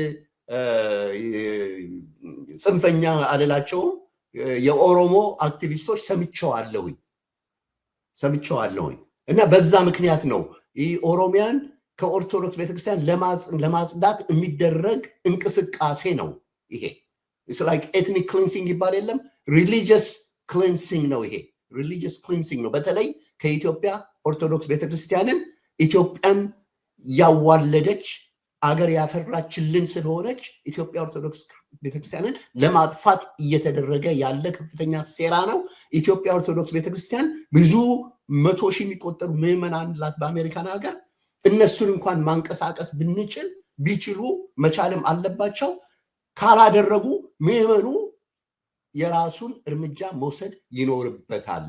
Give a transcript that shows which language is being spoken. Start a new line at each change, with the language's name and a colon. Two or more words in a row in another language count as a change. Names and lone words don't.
Amharic: ጽንፈኛ አልላቸውም የኦሮሞ አክቲቪስቶች ሰምቼዋለሁኝ እና በዛ ምክንያት ነው ይህ ኦሮሚያን ከኦርቶዶክስ ቤተክርስቲያን ለማጽዳት የሚደረግ እንቅስቃሴ ነው። ይሄ
English: it's like ethnic cleansing
Amharic: ይባል የለም
English: religious cleansing
Amharic: ነው። ይሄ
English: religious cleansing ነው።
Amharic: በተለይ ከኢትዮጵያ ኦርቶዶክስ ቤተክርስቲያንን ኢትዮጵያን ያዋለደች አገር ያፈራችልን ስለሆነች ኢትዮጵያ ኦርቶዶክስ ቤተክርስቲያንን ለማጥፋት እየተደረገ ያለ ከፍተኛ ሴራ ነው። ኢትዮጵያ ኦርቶዶክስ ቤተክርስቲያን ብዙ 100 ሺህ የሚቆጠሩ ምዕመናን አላት በአሜሪካን ሀገር። እነሱን እንኳን ማንቀሳቀስ ቢችሉ መቻልም አለባቸው። ካላደረጉ ምዕመኑ የራሱን እርምጃ መውሰድ ይኖርበታል።